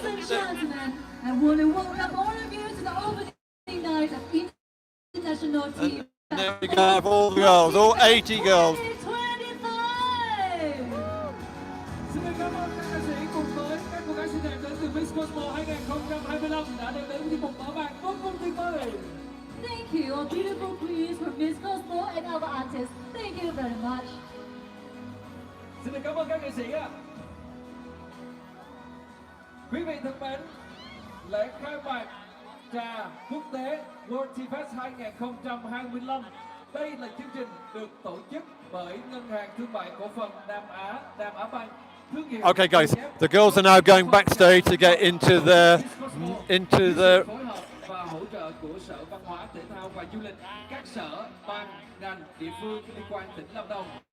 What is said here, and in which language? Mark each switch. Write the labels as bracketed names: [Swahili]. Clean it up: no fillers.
[English] gentlemen, I want to welcome all of you to the opening night of International Team. And there we go, have all the girls, all 80 girls. 2025. [Vietnamese] Xin được cảm ơn các ca sĩ cùng với các cô gái xinh đẹp đến từ Miss Cosmo 2025 đã đem đến tiết mục mở màn vô cùng tuyệt vời. [English] Thank you, our beautiful queens from Miss Cosmo and our artists. Thank you very much. Xin được cảm ơn các nghệ sĩ ạ. [Vietnamese] Quý vị thân mến, lễ khai mạc trà quốc tế World Tea Fest 2025. Đây là chương trình được tổ chức bởi Ngân hàng Thương mại Cổ phần Nam Á Banh. [English] Okay, guys, the girls are now going backstage to get into their [Vietnamese] phối hợp và hỗ trợ của Sở Văn hóa Thể thao và Du lịch, các sở, ban, ngành, địa phương liên quan tỉnh Lam Đồng.